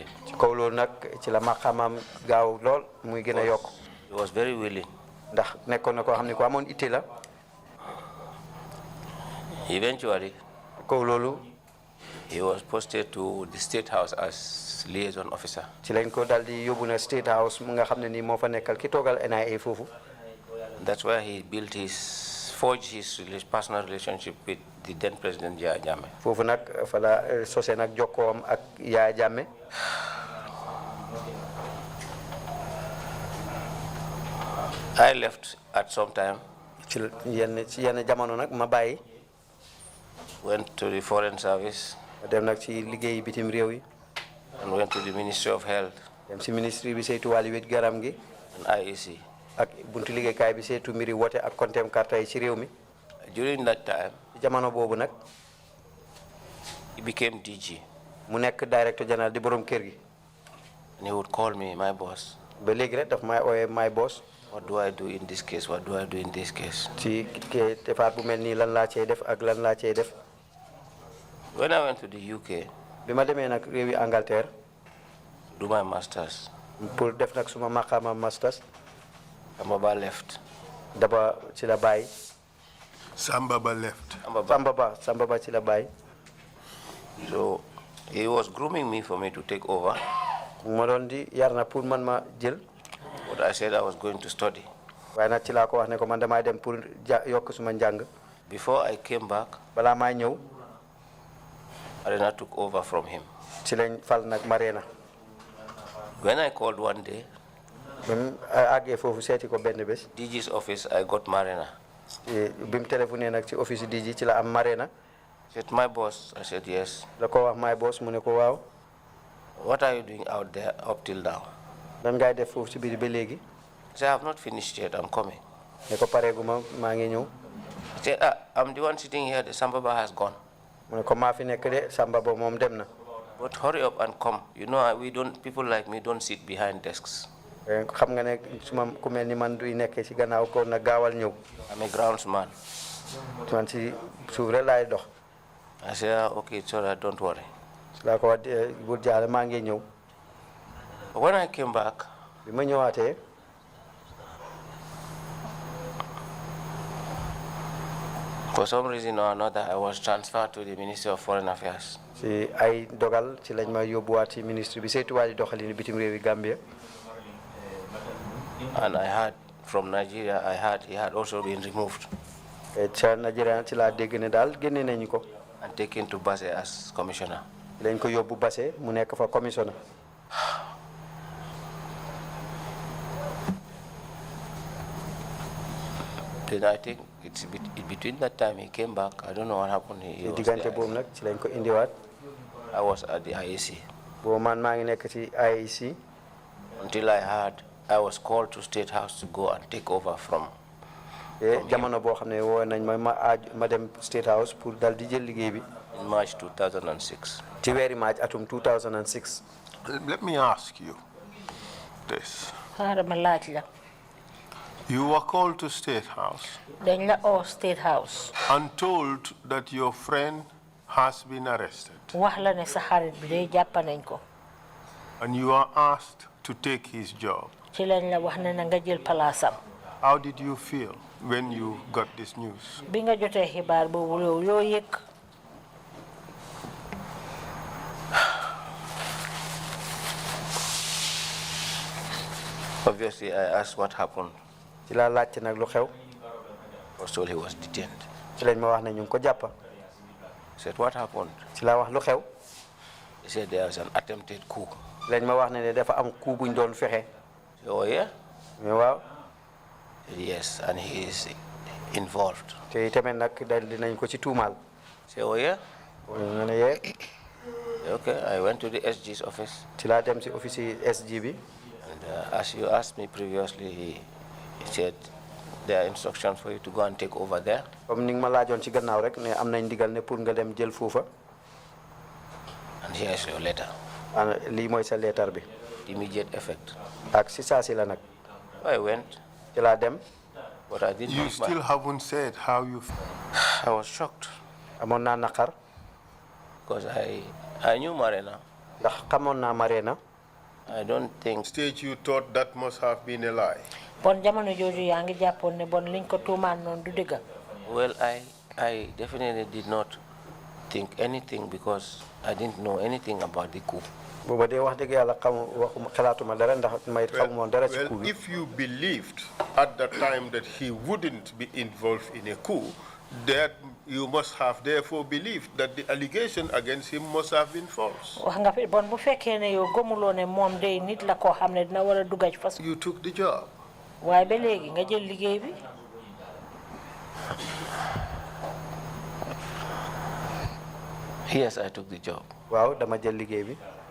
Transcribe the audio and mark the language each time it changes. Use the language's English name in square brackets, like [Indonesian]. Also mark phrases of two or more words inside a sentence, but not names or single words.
[Wolof] ci kaw loolu nag ci la maqaamam gaaw lool muy gën a yokk. [English] He was very willing. [Wolof] ndax nekkoon na koo xam ne ku amoon itte la. [English] Eventually, [Wolof] kaw loolu. [English] he was posted to the State House as liaison officer. [Wolof] ci lañ ko dal di yóbbu na State House mu nga xam ne nii moo fa nekkal ki toogal NIA foofu. [English] That's where he forged his personal relationship with the then President Yahya Jammeh. [Wolof] foofu nag fa la sose nag jokkoom ak Yahya Jammeh. [English] I left at some time. [Wolof] ci yenn jamono nag ma bàyyi. [English] Went to the Foreign Service. [Wolof] dem nag ci liggéey bitim réew yi. [English] And went to the Ministry of Health. [Wolof] dem ci ministry bi saytu wàllu wét garam gi. [English] And IEC. [Wolof] ak buntu liggéeykaay bi saytu mbiri wote ak kontem karta yi ci réew mi. [English] During that time, [Wolof] ci jamono boobu nag. [English] he became DG. [Wolof] mu nekk [French] directeur général [Wolof] di borom kër gi. [English] And he would call me, my boss. [Wolof] ba léegi rek daf may ooyee [English] my boss. What do I do in this case? What do I do in this case? [Wolof] ci defaat bu mel nii lan laa cey def ak lan laa cey def. [English] When I went to the UK, [Wolof] bi ma demee nag réewi Angleterre. [English] do my masters. [Wolof] pour def nag suma maqaama masters. [English] Sambaba left. [Wolof] daba ci la bàyyi. [English] Sambaba left. [Wolof] Sambaba ci la bàyyi. [English] So he was grooming me for me to take over. [Wolof] ma doon di yar na pour man ma jël. [English] But I said I was going to study. [Wolof] waaye nag ci laa ko wax ne ko man damay dem pour yokk suma njàng. [English] Before I came back, [Wolof] balaa maa ñëw. [English] Marina took over from him. [Wolof] ci lañ fal nag Marina. [English] When I called one day, [Wolof] àggee foofu seeti ko benn bés. [English] DG's office, I got Marina. [Wolof] bi mu téléphoné nag ci office DG ci la am Marina. [English] Said, my boss. I said, yes. [Wolof] la ko wax [English] my boss [Wolof] mu ne ko waaw. [English] What are you doing out there up till now? [Wolof] lan ngay def foofu ci biir ba léegi. [English] I said, I have not finished yet. I'm coming. [Wolof] ne ko pareegu maa ngi ñëw. [English] He said, I'm the one sitting here. The Sambaba has gone. [Wolof] mu ne ko maa fi nekk de Sambaba moom dem na. [English] But hurry up and come. You know, people like me don't sit behind desks. [Wolof] xam nga ne suma ku mel ni man duy nekkee ci gannaaw ko na gaawal ñëw. [English] I'm a groundsman. [Wolof] man ci suuf rek laay dox. [English] I said, okay, it's all right, don't worry. [Wolof] laa ko wax bul jaale maa ngi ñëw. [English] When I came back, [Wolof] bi ma ñëwaatee. [English] for some reason or another, I was transferred to the Ministry of Foreign Affairs. [Wolof] ci ay dogal ci lañ ma yóbbuwaat ci ministre bi saytuwaat doxalin bitim réewi Gambia. [English] And I heard from Nigeria, he had also been removed. [Wolof] ca Nigeria ci laa dégg ne daal génne nañu ko. [English] And taken to Basse as commissioner. [Wolof] lañ ko yóbbu Basse mu nekk fa commissioner. [English] Then I think it's between that time he came back. I don't know what happened. [Wolof] diggante boobu nag ci lañ ko indiwaat. [English] I was at the IEC. [Wolof] boobu man maa ngi nekk ci IEC. [English] Until I heard I was called to State House to go and take over from [Wolof] jamono boo xam ne woo nañ ma dem State House pour dal di jël liggéey bi. [English] in March 2006. [Wolof] ci weeri March atum 2006. [English] Let me ask you this. [Wolof] ma laaj la. [English] You were called to State House. [Wolof] dañ la oo State House. [English] And told that your friend has been arrested. [Wolof] wax la ne sa xarit bi day jàpp nañ ko. [English] And you are asked to take his job. [Wolof] ci lañ la wax ne na nga jël palaasam. [English] How did you feel when you got this news? [Wolof] bi nga jotee xibaar boobu loo yëg. [English] Obviously, I asked what happened. [Wolof] ci laa laajte nag lu xew. [English] I was told he was detained. [Wolof] ci lañ ma wax ne ñu ngi ko jàppa. [English] I said, what happened? [Wolof] ci laa wax lu xew. [English] He said there was an attempted coup. [Wolof] lañ ma wax ne dafa am coup buñ doon fexe. [English] Oh, yeah? [Wolof] mais waaw. [English] Yes, and he is involved. [Wolof] te tamit nag dal dinañ ko ci tuumaal. [English] Say, oh, yeah? [Wolof] nga ne yee. [English] Okay, I went to the SG's office. [Wolof] ci laa dem si office yi SG bi. [English] And as you asked me previously, he said there are instructions for you to go and take over there. [Wolof] comme ni nga ma laajoon ci gannaaw rek ne am nañ ndigal ne pour nga dem jël foofa. [English] And here is your letter. [Wolof] lii mooy sa leetar bi. [English] Immediate effect. [Wolof] ak si saa si la nag. [English] I went. [Wolof] ci laa dem. [English] But I didn't. You still haven't said how you feel. I was shocked. [Wolof] amoon naa naqar. [English] Because I knew Marina. [Wolof] ndax xamoon naa Marina. [English] I don't think. Stage you thought that must have been a lie. [Wolof] bon jamono jooju yaa ngi jàppoon ne bon liñ ko tuumaan noonu du dëgg. [English] Well, I definitely did not think anything because I didn't know anything about the coup. [Wolof] booba de wax dëgg yàlla xalaatuma dara ndax may xamumoon dara ci coup [English] Well, [Wolof] bi. [English] if you believed at that time that he wouldn't be involved in a coup, that you must have therefore believed that the allegation against him must have been false. [Wolof] wax nga fi bon bu fekkee ne yow gëmuloo ne moom day nit la koo xam ne dina war a dugg ci fas. [English] You took the job. [Wolof] waaye ba léegi nga jël liggéey bi. [English] Yes, I took the job. [Wolof] waaw dama jël liggéey bi.